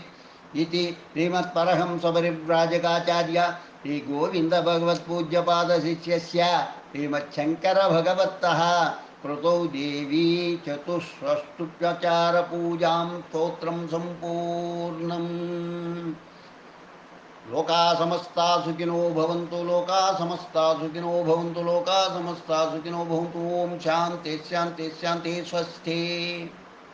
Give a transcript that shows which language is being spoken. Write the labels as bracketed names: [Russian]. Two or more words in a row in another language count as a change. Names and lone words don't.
[Sanskrit] ఇది శ్రీమత్పరహంస పరివ్రాజకాచార్య శ్రీ గోవింద భగవత్పూజ్యపాద శిష్యస్య శ్రీమచ్చంకర భగవత్తః కృతౌ దేవీ చతుష్షష్ట్యుపచార పూజాం స్తోత్రం సంపూర్ణం. లోకా సమస్తా సుఖినో భవంతు, లోకా సమస్తా సుఖినో భవంతు, లోకా సమస్తా సుఖినో భవంతు. ఓం శాంతి శాంతి శాంతి. స్వస్తి.